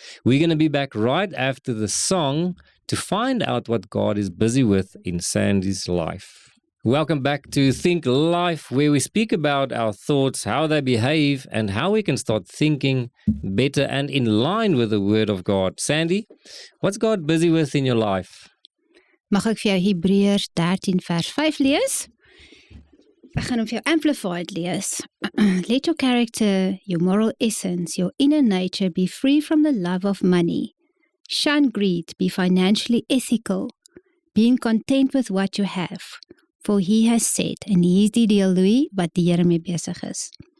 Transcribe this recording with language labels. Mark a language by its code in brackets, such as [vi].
[en] We're going to be back right after the song to find out what God is busy with in Sandy's life. Welcome back to Think Life, where we speak about our thoughts, how they behave, and how we can start thinking better and in line with the Word of God. Sandy, what's God busy with in your life? [af] Mag ek vir jou Hebreërs 13 vers 5 lees? Ek gaan hom vir jou amplified lees. [en] Let your character, your moral essence, your inner nature be free from the love of money. Shun greed, be financially ethical, being content with what you have. For he has said, [af] en hier is die deel, Louis, wat die Here mee besig is.